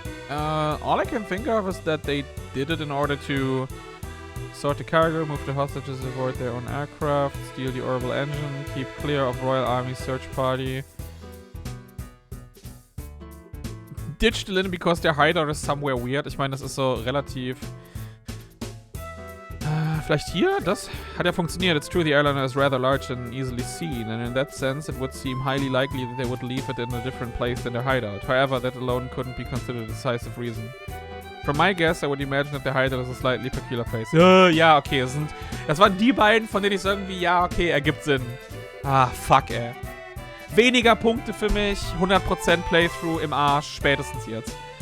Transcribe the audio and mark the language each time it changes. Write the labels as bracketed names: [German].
[English] All I can think of is that they did it in order to sort the cargo, move the hostages aboard their own aircraft, steal the orbital engine, keep clear of Royal Army search party. Ditch the Lin because their hideout is somewhere weird. [German] Ich meine, das ist so relativ... vielleicht hier? Das hat ja funktioniert. [English] It's true the airliner is rather large and easily seen, and in that sense it would seem highly likely that they would leave it in a different place than their hideout. However, that alone couldn't be considered a decisive reason. From my guess, I would imagine that their hideout is a slightly peculiar place. [German] Ja, okay, das waren die beiden, von denen ich irgendwie, ja, okay, ergibt Sinn. Ah, fuck, ey. Weniger Punkte für mich, 100% Playthrough im Arsch, spätestens jetzt.